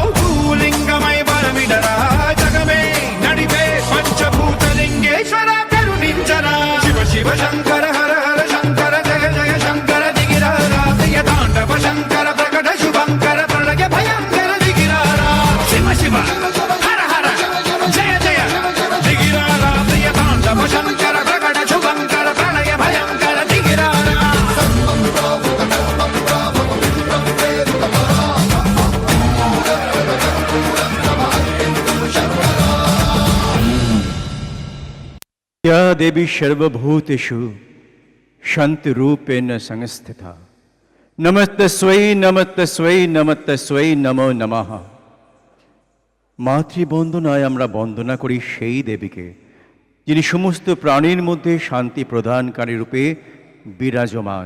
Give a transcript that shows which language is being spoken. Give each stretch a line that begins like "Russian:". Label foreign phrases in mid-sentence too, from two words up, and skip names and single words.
Telugu: భూలింగమై బలమిడరా జగమే నడిపే పంచభూతలింగేశ్వర కరుణించరా శివ శివ శంకర హర హర శంకర జయ జయ శంకర దిగిరారా ప్రియ తాండవ శంకర ప్రకట శుభంకర ప్రళయ భయంకర దిగిరారా శివ శివ హర హర జయ జయ దిగిరారా ప్రియ తాండవ శంకర ప్రకట శుభంకర ప్రళయ భయంకర దిగిరారా
Sanskrit: या देवी सर्वभूतेषु शांति रूपेण संस्थिता नमस्तस्यै नमस्तस्यै नमस्तस्यै नमो नमः
Bangla: মাতৃবন্দনায় আমরা বন্দনা করি সেই দেবীকে যিনি সমস্ত প্রাণীর মধ্যে শান্তি প্রদানকারী রূপে বিরাজমান।